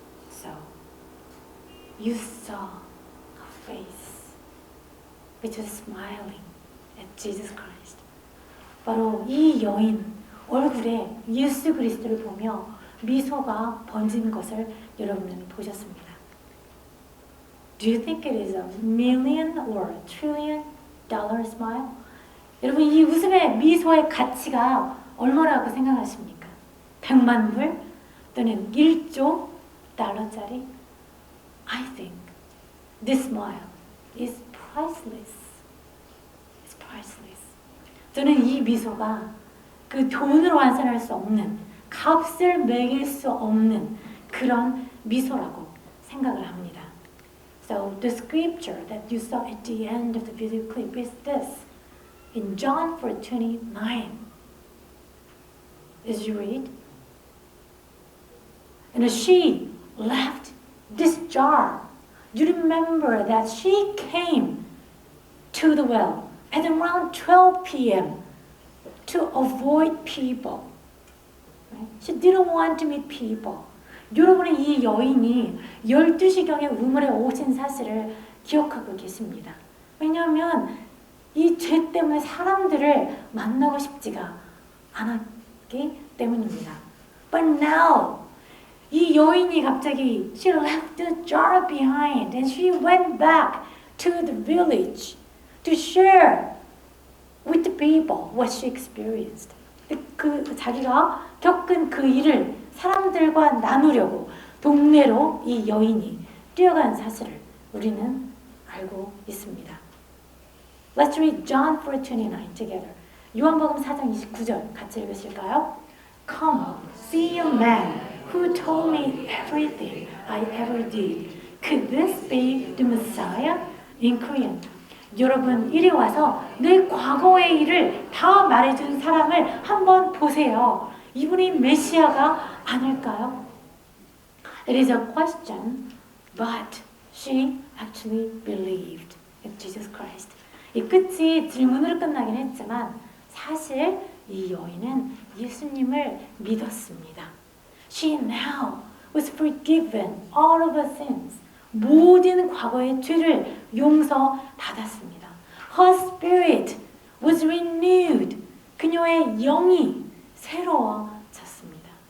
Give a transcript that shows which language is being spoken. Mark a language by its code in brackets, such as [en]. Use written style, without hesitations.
[en] So, you saw her face, which was smiling at Jesus Christ. [ko] 바로 이 여인 얼굴에 예수 그리스도를 보며 미소가 번진 것을 여러분은 보셨습니다. [en] Do you think it is a million or a trillion dollar smile? [ko] 여러분 이 웃음의 미소의 가치가 얼마라고 생각하십니까? 100만 불 또는 1조 달러짜리? [en] I think this smile is priceless. It's priceless. [ko] 저는 이 미소가 그 돈으로 환산할 수 없는 값을 매길 수 없는 그런 미소라고 생각을 합니다. [en] So the scripture that you saw at the end of the video clip is this. In John 4:29, as you read, and she left this jar. You remember that she came to the well at around 12 p.m. to avoid people. She didn't want to meet people. [ko] 여러분은 이 여인이 12시경에 우물에 오신 사실을 기억하고 계십니다. 왜냐하면 이 죄 때문에 사람들을 만나고 싶지가 않았기 때문입니다. [en] But now, [ko] 이 여인이 갑자기 [en] she left the jar behind and she went back to the village to share with the people what she experienced. [ko] 자기가 겪은 그 일을 사람들과 나누려고 동네로 이 여인이 뛰어간 사실을 우리는 알고 있습니다. [en] Let's read John 4:29 together. [ko] 요한복음 4장 29절 같이 읽으실까요? [en] Come, see a man who told me everything I ever did. Could this be the Messiah? In Korean. [ko] 여러분 이리 와서 내 과거의 일을 다 말해준 사람을 한번 보세요. 이분이 메시아가 아닐까요? [en] It is a question, but she actually believed in Jesus Christ. [ko] 이 끝이 질문으로 끝나긴 했지만 사실 이 여인은 예수님을 믿었습니다. [en] She now was forgiven all of her sins. [ko] 모든 과거의 죄를 용서받았습니다. [en] Her spirit was renewed. [ko] 그녀의 영이 새로워졌습니다.